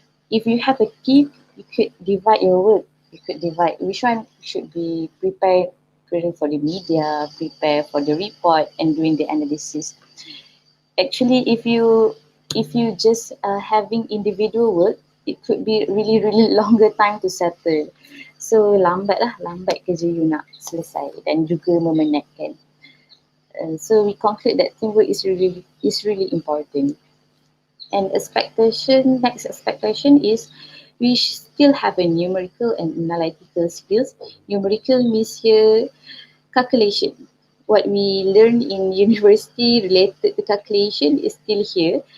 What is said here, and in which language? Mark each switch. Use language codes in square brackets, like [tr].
[en] If you have a team, you could divide your work. You could divide which one should be preparing for the media, prepare for the report and doing the analysis. Actually, if you just having individual work, it could be really longer time to settle. [ms] So lambat kerja you nak selesai dan juga memenatkan. [en] So we conclude that teamwork is really important. And next expectation is we still have a numerical and analytical skills. Numerical means here calculation. What we learn in university related to calculation is still here.